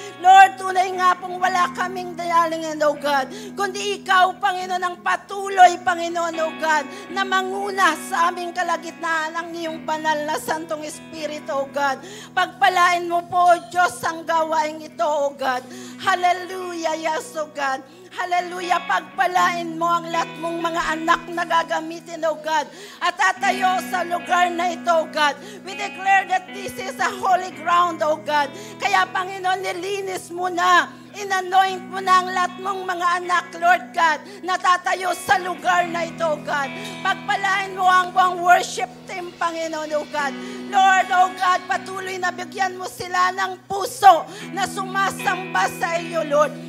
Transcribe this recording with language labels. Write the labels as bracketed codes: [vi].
[tl] Lord, tunay nga pong wala kaming dayalingan, O God, kundi ikaw, Panginoon, ang patuloy, Panginoon, O God, na manguna sa aming kalagitnaan ang iyong banal na Santong Espiritu, O God. Pagpalain mo po, O Diyos, ang gawain ito, O God. Hallelujah, yes, O God. Hallelujah, pagpalain mo ang lahat mong mga anak na gagamitin, O God, at tatayo sa lugar na ito, O God. [en] We declare that this is a holy ground, O God. [tl] Kaya, Panginoon, nilinis mo na, inanoint mo na ang lahat mong mga anak, Lord God, na tatayo sa lugar na ito, O God. Pagpalain mo ang buong worship team, Panginoon, O God. Lord, O God, patuloy na bigyan mo sila ng puso na sumasamba sa iyo, Lord.